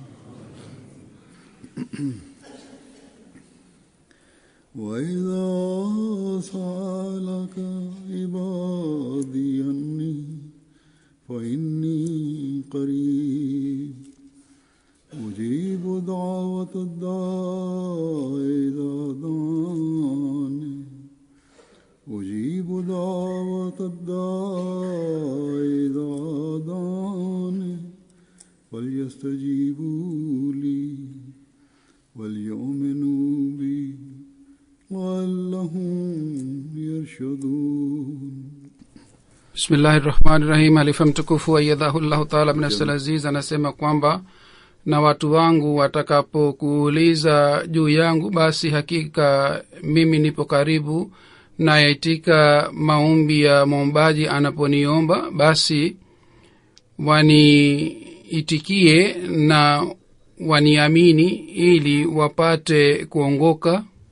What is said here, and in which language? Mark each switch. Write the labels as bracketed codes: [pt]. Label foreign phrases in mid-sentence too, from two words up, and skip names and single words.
[ar] وإذا سألك عبادي عني فإني قريب أجيب دعوة الداع إذا دعاني أجيب دعوة الداع إذا دعاني فليستجيبوا لي وليؤمنوا بي لعلهم يرشدون. Bismillahirrahmanirrahim. [sw] Alifa mtukufu [ar] أيده الله تعالى من العزيز [sw] anasema kwamba na watu wangu watakapokuuliza juu yangu, basi hakika mimi nipo karibu na yaitika maombi ya mwombaji anaponiomba, basi waniitikie na waniamini ili wapate kuongoka.